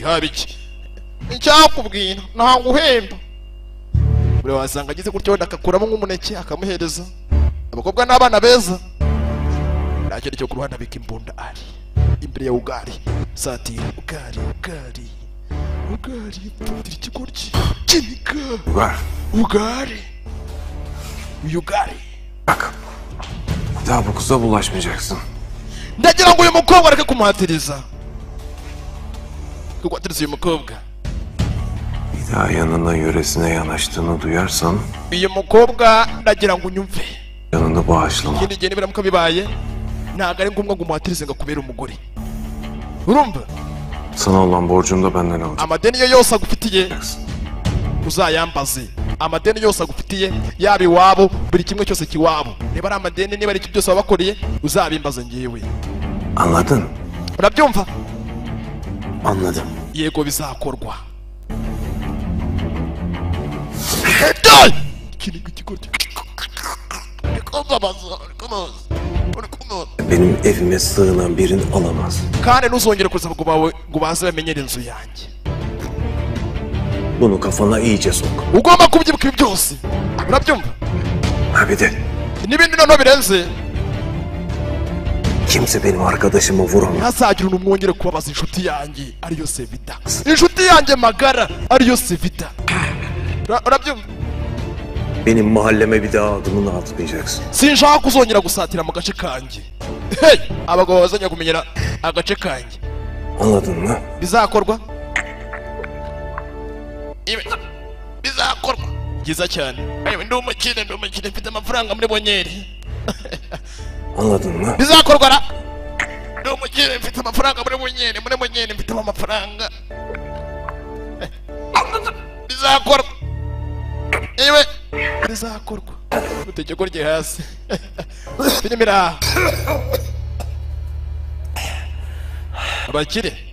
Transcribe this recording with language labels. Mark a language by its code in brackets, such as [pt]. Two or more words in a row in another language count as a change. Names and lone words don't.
[rw] haba iki cyakubwira ntabwo uhemba buri wasanga agize gutyo wenda akakuramo nk'umuneke akamuhereza abakobwa n'abana beza ntakindi cyo ku ruhande abika imbunda ari imbere ya ugari satira ugari pfundira ikigoryi kinika ugari [tr] Bak. Daha bu kıza bulaşmayacaksın. [rw] ndagira ngo uyu mukobwa areke kumuhatiriza kuguhatiriza uyu mukobwa [tr] Bir daha yanına yöresine yanaştığını duyarsan [rw] uyu mukobwa ndagira ngo unyumve [tr] yanını bağışlama. [rw] ikindi gihe nibiramuka bibaye ntabwo ari ngombwa ngo umuhatirize ngo akubere umugore urumva [tr] Sana olan borcunu da benden alacak. [rw] amadeni ye yose agufitiye uzayambaze. Amadeni yose agufitiye yaba iwabo buri kimwe cyose kiwabo. Niba ari amadeni niba ari iki byose wabakoreye uzabimbaze ngewe. [tr] Anladın? [rw] Urabyumva? [tr] Anladım. [rw] Yego bizakorwa. Dai! Kini gikorwa. [tr] Benim evime sığınan birini alamaz. [rw] Kandi ntuzongere kuza ngo baze bamenyere inzu yanjye. [tr] Bunu kafana iyice sok. [rw] Ugomba kubyibuka ibi byose. Urabyumva? [tr] Ha bir de [rw] N'ibindi noneho birenze. [tr] kimse benim arkadaşımı vuramaz. [rw] Ntazagira umwongere kubabaza inshuti yanjye ariyo Sevita. Inshuti yanjye magara ariyo Sevita. Urabyumva? [tr] Benim mahalleme bir daha adımını atmayacaksın. [rw] Sinshaka kuzongera gusatira mu gace kanjye. Hey! Abagabo bazanya kumenyera agace kanjye. [tr] Anladın mı? [rw] Bizakorwa? Bizakorwa. Byiza cyane. Ayo ndi umukire mfite amafaranga muri Bonyeri. [tr] Anladın mı? [rw] Bizakorwa ra? Ndi umukire mfite amafaranga muri Bonyeri mfite amafaranga. Bizakorwa. Ewe bizakorwa. Utegeko rye hasi. Filmira. Abakire.